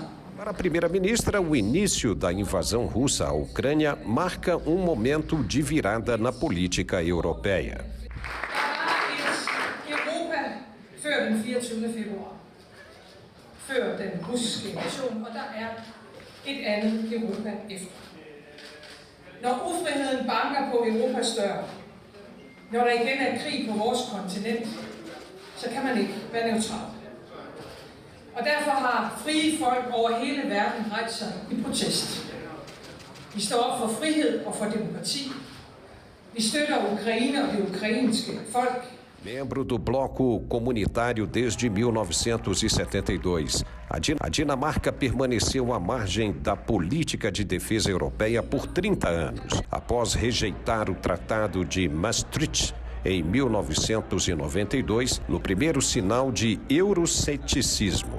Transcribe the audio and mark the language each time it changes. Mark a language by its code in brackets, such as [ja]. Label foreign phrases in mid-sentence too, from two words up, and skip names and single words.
[pt] Para a primeira-ministra, o início da invasão russa à Ucrânia marca momento de virada na política europeia. [da] Der var et Europa før den 24. februar, før den russiske invasion, og der er et andet Europa efter. Når ufriheden banker på Europas dør, når der igen er krig på vores kontinent, så kan man ikke være neutral. Og derfor har frie folk over hele verden rejst sig i protest. Vi står op for frihed og for demokrati. Vi støtter Ukraine og det ukrainske folk. [pt] Membro do bloco comunitário desde 1972, a Dinamarca permaneceu à margem da política de defesa europeia por 30 anos. Após rejeitar o Tratado de Maastricht em 1992, no primeiro sinal de euroceticismo.